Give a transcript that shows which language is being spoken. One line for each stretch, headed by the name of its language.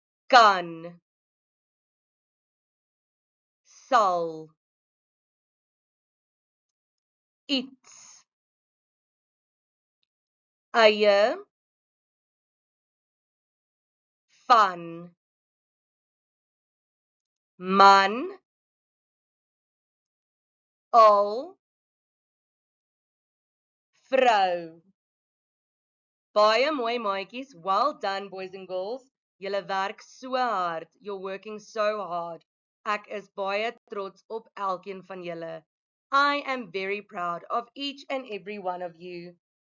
Afrikaans: kan, sal, iets, eie, van, man, al, vrou. Baie mooi maatjies.
English: Well done, boys and girls.
Afrikaans: Julle werk so hard.
English: You're working so hard.
Afrikaans: Ek is baie trots op elkeen van julle.
English: I am very proud of each and every one of you.